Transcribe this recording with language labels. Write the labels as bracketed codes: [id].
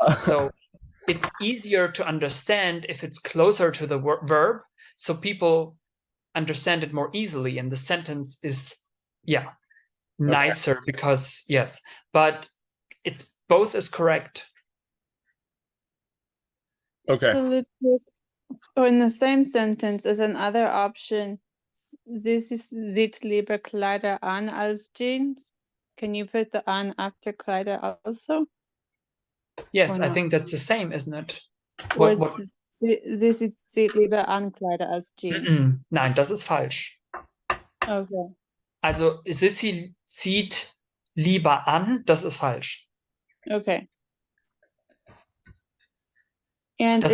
[en] So it's easier to understand if it's closer to the verb, so people understand it more easily, and the sentence is nicer because yes, but it's both is correct. Okay. Or in the same sentence is another option. [de] Sissy zieht lieber Kleider an als Jeans. [en] Can you put the an after Kleider also? Yes, Or I not? think that's the same, isn't it? Or What? [de] Sissy zieht lieber an Kleider als Jeans. Nein, das ist falsch. [en] Okay. [de] Also Sissy zieht lieber an, das ist falsch. [en] Okay. And [de] Das